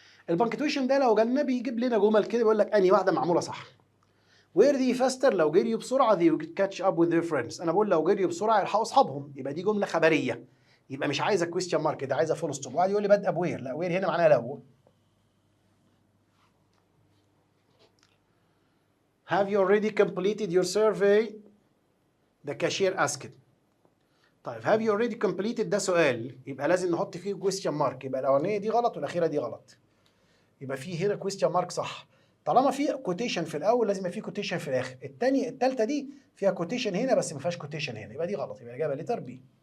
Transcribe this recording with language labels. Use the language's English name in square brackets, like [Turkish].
[Arabic] البانكتويشن ده لو جالنا بيجيب لنا جمل كده بيقول لك انهي واحده معموله صح. وير دي فاستر لو جريوا بسرعه دي كاتش اب وذ ذير فريندز، انا بقول لو جريوا بسرعه يلحقوا اصحابهم، يبقى دي جمله خبريه، يبقى مش عايزه كويستشن مارك، ده عايزه فول ستوب. واحد يقول لي بادئه بوير، لا وير هنا معناها لو. [English] Have you already completed your survey? The cashier asked. [Arabic] طيب [English] have you already completed [Arabic] ده سؤال، يبقى لازم نحط فيه كويستشن مارك، يبقى الاولانيه دي غلط والاخيره دي غلط، يبقى في هنا كويستشن مارك صح. طالما في كوتيشن في الاول لازم يبقى في كوتيشن في الاخر. الثالثه دي فيها كوتيشن هنا بس ما فيهاش كوتيشن هنا، يبقى دي غلط، يبقى الاجابه لتر بي.